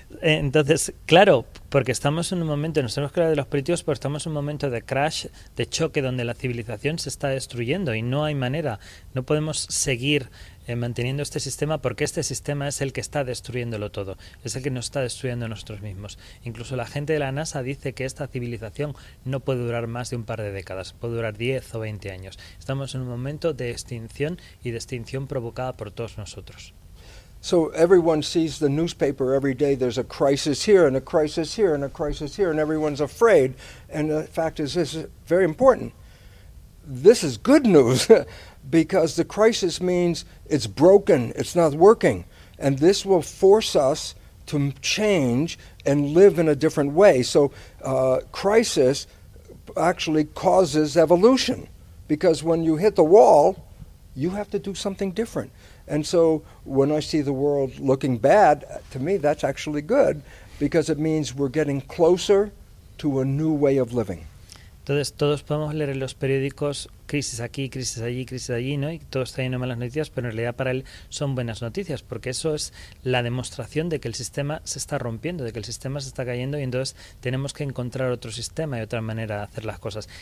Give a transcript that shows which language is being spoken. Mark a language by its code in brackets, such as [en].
[es] Entonces, claro, porque estamos en un momento, nos hemos creado de los políticos, pero estamos en un momento de crash, de choque, donde la civilización se está destruyendo y no hay manera, no podemos seguir manteniendo este sistema, porque este sistema es el que está destruyéndolo todo, es el que nos está destruyendo a nosotros mismos. Incluso la gente de la NASA dice que esta civilización no puede durar más de un par de décadas, puede durar 10 o 20 años. Estamos en un momento de extinción, y de extinción provocada por todos nosotros. [en] So everyone sees the newspaper every day, there's a crisis here and a crisis here and a crisis here, and everyone's afraid. And the fact is, this is very important. This is good news, because the crisis means it's broken, it's not working. And this will force us to change and live in a different way. So crisis actually causes evolution, because when you hit the wall, you have to do something different. And so when I see the world looking bad, to me that's actually good, because it means we're getting closer to a new way of living. [es] Entonces todos podemos leer en los periódicos crisis aquí, crisis allí, ¿no? Y todo está lleno de malas noticias, pero en realidad para él son buenas noticias, porque eso es la demostración de que el sistema se está rompiendo, de que el sistema se está cayendo, y entonces tenemos que encontrar otro sistema y otra manera de hacer las cosas.